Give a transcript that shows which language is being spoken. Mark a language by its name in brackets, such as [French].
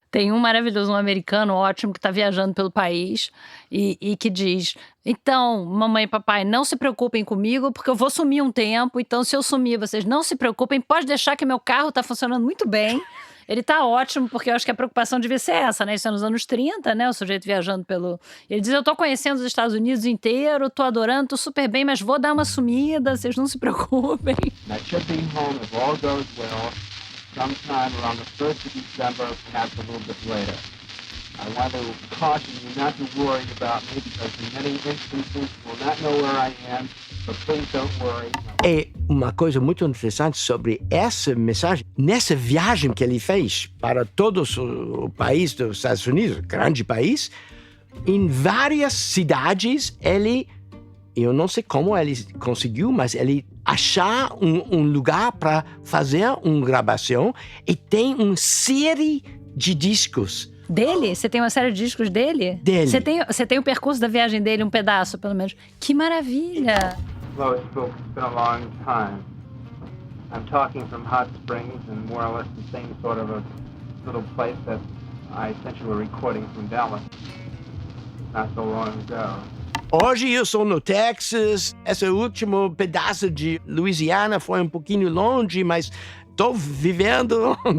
[Portuguese] Tem um maravilhoso, um americano ótimo que está viajando pelo país e que diz: então, mamãe e papai, não se preocupem comigo porque eu vou sumir um tempo, então se eu sumir, vocês não se preocupem, pode deixar que meu carro está funcionando muito bem. Ele tá ótimo, porque eu acho que a preocupação devia ser essa, né? Isso é nos anos 30, né? O sujeito viajando pelo... Ele diz, eu tô conhecendo os Estados Unidos inteiro, tô adorando, tô super bem, mas vou dar uma sumida, vocês não se preocupem. [English] I should be home if all goes well, sometime around the 1st of December, perhaps a little bit later. I want to caution you not to worry about me, because in many instances you will not know where I am, but please don't worry. [Portuguese] É uma coisa muito interessante sobre essa mensagem. Nessa viagem que ele fez para todo o país dos Estados Unidos, grande país, em várias cidades, eu não sei como ele conseguiu, mas ele achar um lugar para fazer uma gravação e tem uma série de discos. Dele? Você tem uma série de discos dele? Dele. Você tem o percurso da viagem dele, um pedaço, pelo menos. Que maravilha! [English] Lois, folks, it's been a long time. I'm talking from Hot Springs and more or less the same sort of a little place that I sent you a recording from Dallas not so long ago. [Portuguese] Hoje eu sou no Texas. Esse último pedaço de Louisiana foi um pouquinho longe, mas estou vivendo.